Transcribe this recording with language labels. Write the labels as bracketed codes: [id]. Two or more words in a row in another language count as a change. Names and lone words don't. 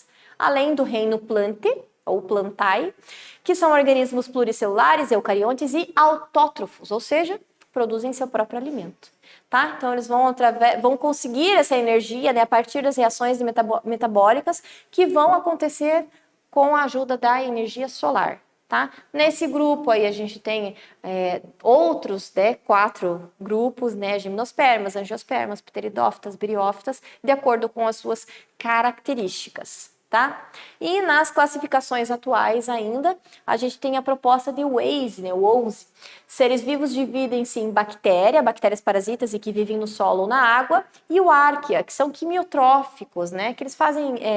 [pt] Além do reino plante, ou plantae, que são organismos pluricelulares, eucariontes e autótrofos, ou seja, produzem seu próprio alimento, tá? Então, eles vão conseguir essa energia, né, a partir das reações metabólicas que vão acontecer com a ajuda da energia solar. Tá? Nesse grupo aí a gente tem outros, né, 4 grupos, né, gimnospermas, angiospermas, pteridófitas, briófitas, de acordo com as suas características. Tá? E nas classificações atuais ainda, a gente tem a proposta de Weise, né, Woese. Seres vivos dividem-se em bactérias parasitas e que vivem no solo ou na água, e o Archaea, que são quimiotróficos, né, que eles fazem...